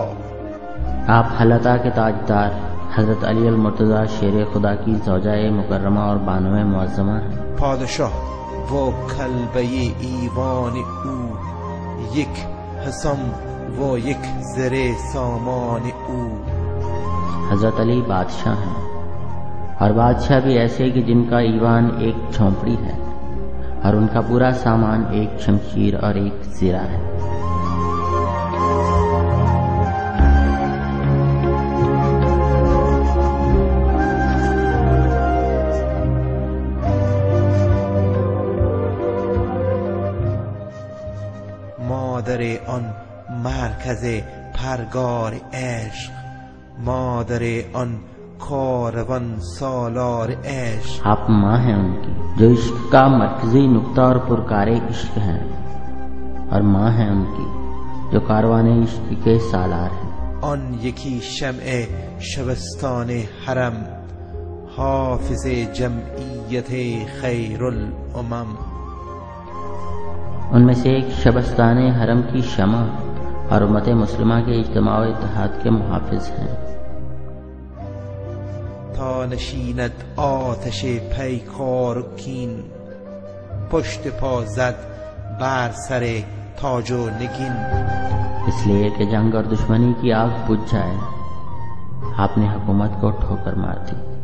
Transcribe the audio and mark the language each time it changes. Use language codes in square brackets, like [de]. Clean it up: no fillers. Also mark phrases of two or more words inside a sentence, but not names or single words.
[ur] آپ ہلتا کے تاجدار حضرت علی ال مرتضیٰ شیر خدا کی زوجۂ مکرمہ اور بانوئے معظمہ ہیں. [fa] پادشاه و کلبه ایوان او، یک حسام و یک زره سامان او. [ur] حضرت علی بادشاہ ہیں، اور بادشاہ بھی ایسے کہ جنکا ایوان ایک جھونپڑی ہے اور انکا پورا سامان ایک شمشیر اور ایک زرہ ہے. [fa] مادر آن مرکز پرگار عشق، مادر آن کاروان سالار عشق. [ur] آپ ماں ہیں انکی جو عشق کا مرکزی نقطہ اور پرکارے عشق ہیں، اور ماں ہیں انکی جو کاروانے عشق کے سالار ہیں. [fa] آن یکی شمع شبستان حرم، حافظ جمعیت خیر الامم. [ur] ان میں سے ایک شبستان حرم کی شمع اور امت مسلمہ کے اجتماع و اتحاد کے محافظ ہیں. [fa] تا نشیند آتش پیکار و کین، پشت پا زد بر سر تاج و نگین. [ur] اسلیے کہ جنگ اور دشمنی کی آگ بجھ جائے، آپنے حکومت کو ٹھوکر مار دی.